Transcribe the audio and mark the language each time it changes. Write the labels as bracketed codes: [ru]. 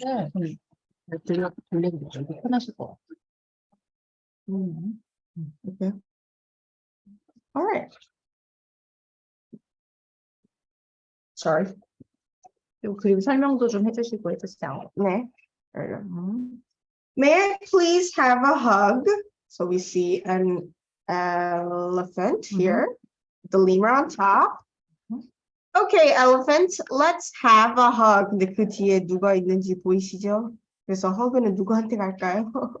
[ko] 화면을 돌리고 이렇게 편하실 것 같아요. [en] Okay. All right. Sorry. [ko] 그리고 설명도 좀 해주시고 해주세요. 네. [en] There you go. May I please have a hug? So we see an elephant here, the lemur on top. Okay, elephant, let's have a hug. [ko] 근데 그 뒤에 누가 있는지 보이시죠? 그래서 hug는 누구한테 갈까요?